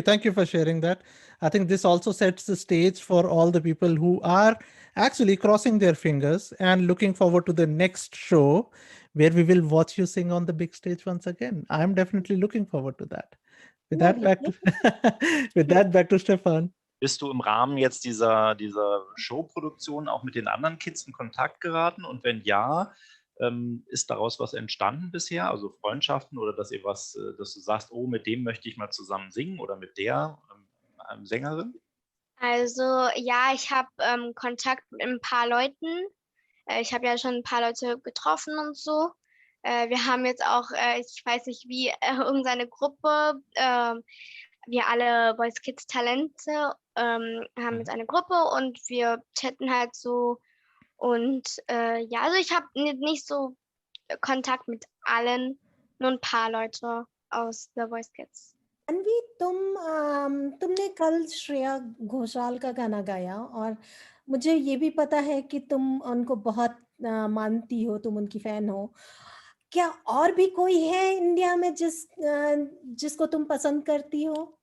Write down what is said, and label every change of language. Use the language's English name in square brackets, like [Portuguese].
[English] Thank you for sharing that. I think this also sets the stage for all the people who are actually crossing their fingers and looking forward to the next show where we will watch you sing on the big stage once again. I'm definitely looking forward to that. With that, back to Stefan. [German] Bist du im Rahmen jetzt dieser Showproduktion auch mit den anderen Kids in Kontakt geraten? Und wenn ja, ist daraus was entstanden bisher? Also Freundschaften, oder dass du sagst, oh, mit dem möchte ich mal zusammen singen, oder mit der Sängerin? Also ja, ich habe Kontakt mit ein paar Leuten. Ich habe ja schon ein paar Leute getroffen und so. Wir haben jetzt auch, ich weiß nicht wie, irgendeine Gruppe, wir alle Voice Kids Talente haben jetzt eine Gruppe, und wir chatten halt so. Und ja, also ich habe nicht so Kontakt mit allen, nur ein paar Leute aus The Voice Kids. [Hindi] Anvi, तुमने कल श्रेया घोषाल का गाना गाया, और मुझे ये भी पता है कि तुम उनको बहुत मानती हो, तुम उनकी फैन हो। क्या और भी कोई है इंडिया में जिसको तुम पसंद करती हो?